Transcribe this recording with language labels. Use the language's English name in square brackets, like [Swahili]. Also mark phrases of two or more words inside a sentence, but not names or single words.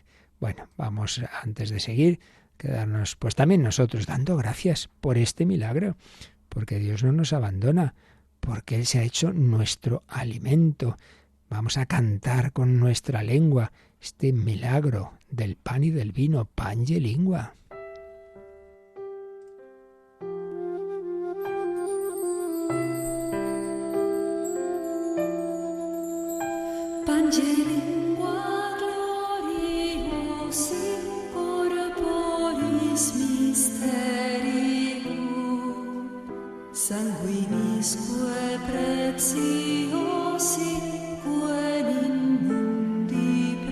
[Spanish] Bueno, vamos, antes de seguir, quedarnos pues también nosotros dando gracias por este milagro, porque Dios no nos abandona, porque Él se ha hecho nuestro alimento. Vamos a cantar con nuestra lengua este milagro del pan y del vino, [Latin] Pange Lingua. Pange lingua gloriosi corporis mysterium sanguinisque preciosi quae in mundi